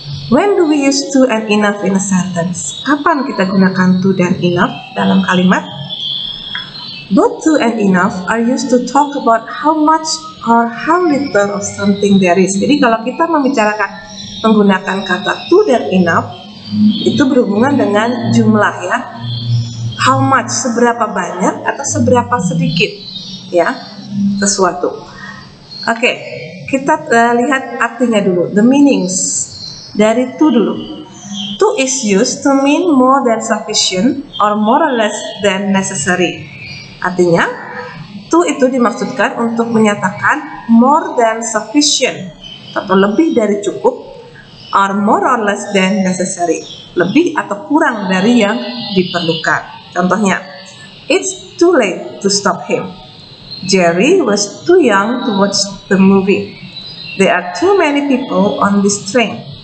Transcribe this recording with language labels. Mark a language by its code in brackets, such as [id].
[en] When do we use to and enough in a sentence? [id] Kapan kita gunakan to dan enough dalam kalimat? [en] Both to and enough are used to talk about how much or how little of something there is. [id] Jadi kalau kita membicarakan menggunakan kata to dan enough, itu berhubungan dengan jumlah, ya. [en] How much, [id] seberapa banyak atau seberapa sedikit, ya, sesuatu. Oke, kita lihat artinya dulu, [en] the meanings. [id] Dari to dulu. [en] To is used to mean more than sufficient or more or less than necessary. [id] Artinya, to itu dimaksudkan untuk menyatakan [en] more than sufficient [id] atau lebih dari cukup, [en] or more or less than necessary, [id] lebih atau kurang dari yang diperlukan. [en] Contohnya, it's too late to stop him. Jerry was too young to watch the movie. There are too many people on this train.